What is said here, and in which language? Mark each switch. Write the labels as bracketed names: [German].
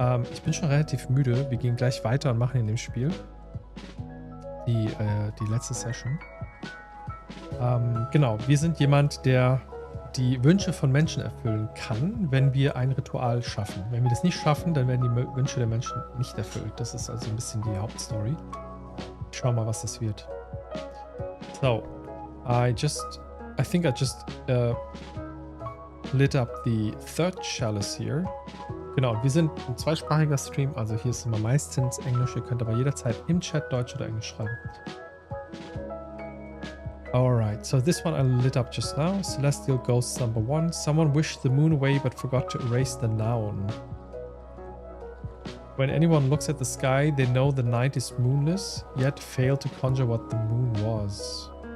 [German] Ich bin schon relativ müde. Wir gehen gleich weiter und machen in dem Spiel die letzte Session. Genau, wir sind jemand, der die Wünsche von Menschen erfüllen kann, wenn wir ein Ritual schaffen. Wenn wir das nicht schaffen, dann werden die Wünsche der Menschen nicht erfüllt. Das ist also ein bisschen die Hauptstory. Schau mal, was das wird. [English] So, I think I just lit up the third chalice here. [German] Genau, wir sind ein zweisprachiger Stream, also hier ist immer meistens Englisch. Ihr könnt aber jederzeit im Chat Deutsch oder Englisch schreiben. [English] Alright, so this one I lit up just now. Celestial Ghost number 1. Someone wished the moon away but forgot to erase the noun. When anyone looks at the sky, they know the night is moonless, yet fail to conjure what the moon was.